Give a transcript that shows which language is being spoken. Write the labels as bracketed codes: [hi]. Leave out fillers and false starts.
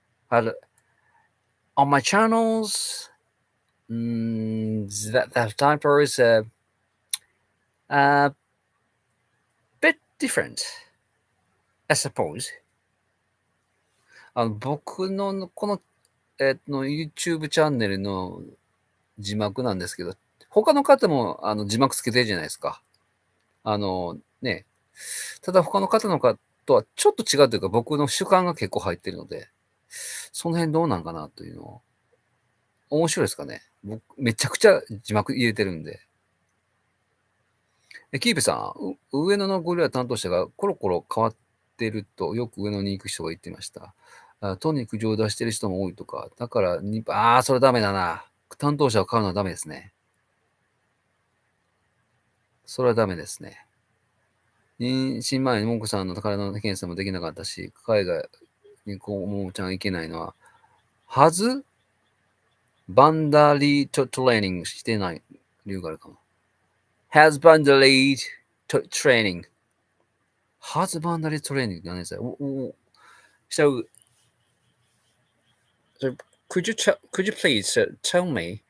[en] But on my channels, that subtitle is a bit different, I suppose. [ja] 僕のこの、YouTube チャンネルの字幕なんですけど、他の方も字幕つけてるじゃないですか。ね。ただ他の方のかとはちょっと違うというか、僕の主観が結構入ってるので、その辺どうなんかなというのを。面白いですかね。僕、めちゃくちゃ字幕入れてるんで。キープさん、上野のゴリラ担当者がコロコロ変わってると、よく上野に行く人が言ってました。とに苦情を出してる人も多いとか、だからそれダメだな。担当者を買うのはダメですね。それはダメですね。妊娠前にモンコさんの体の検査もできなかったし、海外にももちゃん行けないのは、バンダリートレーニングしてない理由があるかも。 [en] husbandry training. Husbandry training [ja] 何ですか? [en] So could you please tell me?